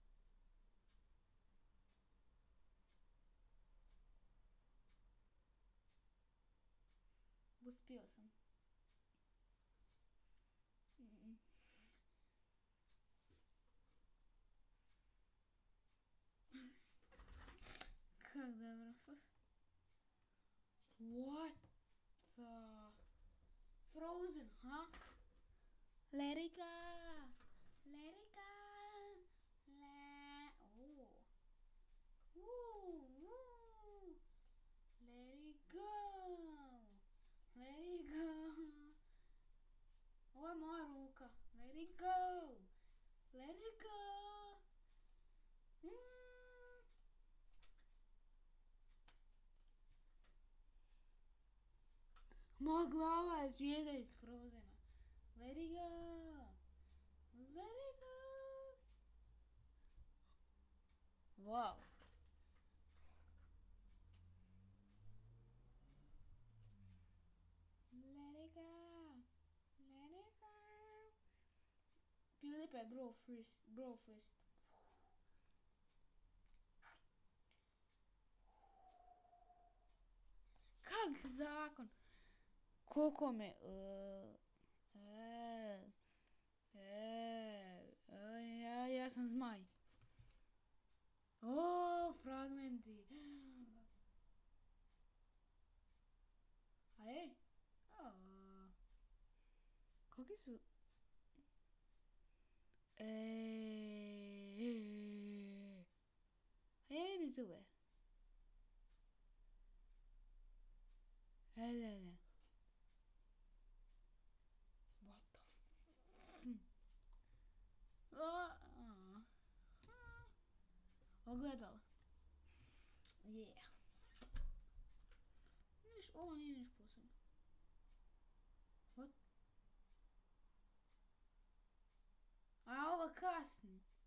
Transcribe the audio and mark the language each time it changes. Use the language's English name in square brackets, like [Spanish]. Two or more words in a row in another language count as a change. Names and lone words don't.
[Croatian] Uspio sam. Kak dobro. [English] What the... Frozen, huh? Let it go! Let it go! Let it go! Let it go! [Croatian] Ovo je moja ruka. [English] Let it go! Let it go! [Croatian] Moja glava je zvijezda iz Frozena. [English] Let it go! Let it go! Wow! Let it go! Let it go! PewDiePie bro fist. [Croatian] Kak zakon? Koliko me... Ja sam zmaj. Fragmenti. Kakvi su... vidi zube. Ne. [English] What the Ogledalo. Yeah. [Croatian] Ovo nije niš posebno. What? A ovo kasni.